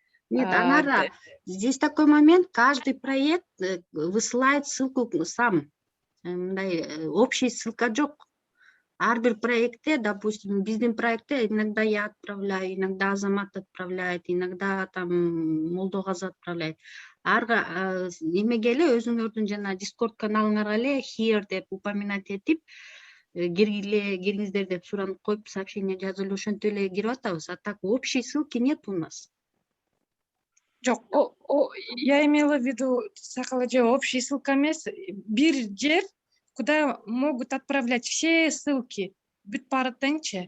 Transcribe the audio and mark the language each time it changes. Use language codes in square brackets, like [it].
[ru] Нет, Анара, здесь такой момент, каждый проект высылает ссылку сам. [ky] Общий ссылка жоқ. Ар бир проектте, [ru] допустим, [ky] биздин проектте [ru] иногда я отправляю, иногда Азамат отправляет, иногда там Молдогазы отправляет. [ky] Арга эмеге эле өзүңөрдүн жана Discord каналыңарга эле here деп упоминать этип киргиңиздер деп суранып коюп сообщение жазып эле ошентип эле кирип атабыз. [ru] А так общей ссылки нет у нас. Жок, я имела в виду, Сакал эже, общий ссылка [ky] эмес, бир жер, [ru] куда могут отправлять все ссылки, [ky] бүт баары тең.